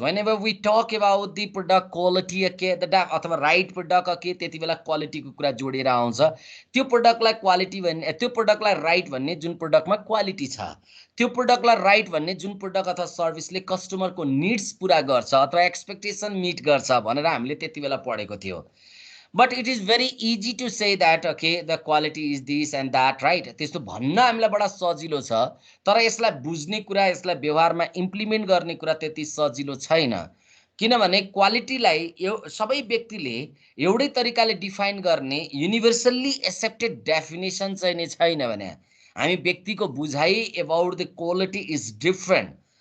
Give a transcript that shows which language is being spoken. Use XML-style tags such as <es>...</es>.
<en>whenever we talk about the product quality अथवा right product</en> <ne>त्यति बेला क्वालिटीको कुरा जोडेर आउँछ। त्यो प्रोडक्टलाई क्वालिटी भन्ने, त्यो प्रोडक्टलाई राइट भन्ने जुन प्रोडक्टमा क्वालिटी छ, त्यो प्रोडक्टलाई राइट भन्ने जुन प्रोडक्ट अथवा सर्भिसले कस्टमरको निड्स पुरा गर्छ अथवा एक्सपेक्टेसन मिट गर्छ भनेर हामीले त्यति बेला पढेको थियो।</ne> <en>But it is very easy to say that okay the quality is this and that, right?</en> <ne>त्यस्तो भन्न हामीलाई बडा सजिलो छ, तर यसलाई बुझ्ने कुरा, यसलाई व्यवहारमा इम्प्लिमेन्ट गर्ने कुरा त्यति सजिलो छैन। किनभने क्वालिटीलाई सबै व्यक्तिले एउटै तरिकाले डिफाइन गर्ने</ne> <en>universally accepted definition</en> <ne>चाहिँ नै छैन भने हामी व्यक्तिको बुझाइ</ne> <en>About the quality is different.</en>